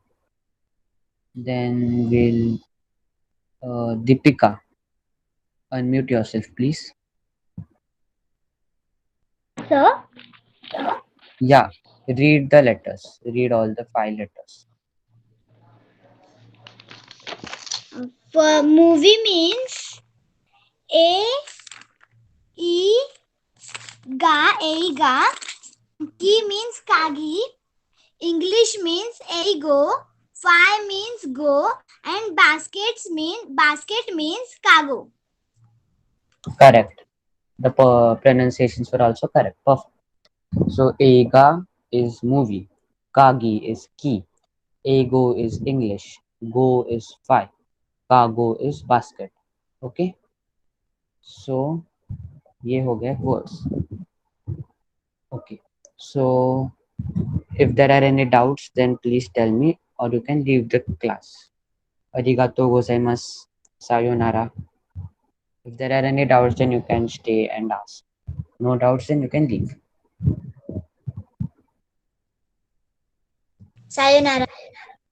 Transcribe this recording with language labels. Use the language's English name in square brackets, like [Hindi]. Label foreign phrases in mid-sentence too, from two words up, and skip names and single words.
[English] Then we'll Deepika, unmute yourself, please. Sir, Yeah, read the letters. Read all the 5 letters. for movie means A, E, ga, eiga. Ki means kagi. English means eigo. Fi means go. And basket means cargo. Correct. The pronunciations were also correct. Perfect. So Ega is movie, Kagi is key, Ego is English, Go is five, Cargo is basket. Okay. So [Hindi] ये हो गए [English] words. Okay. So If there are any doubts, then please tell me, or you can leave the class. [Japanese] ありがとうございます. [English] Sayonara. If there are any doubts, then you can stay and ask. No doubts, then you can leave. Sayonara.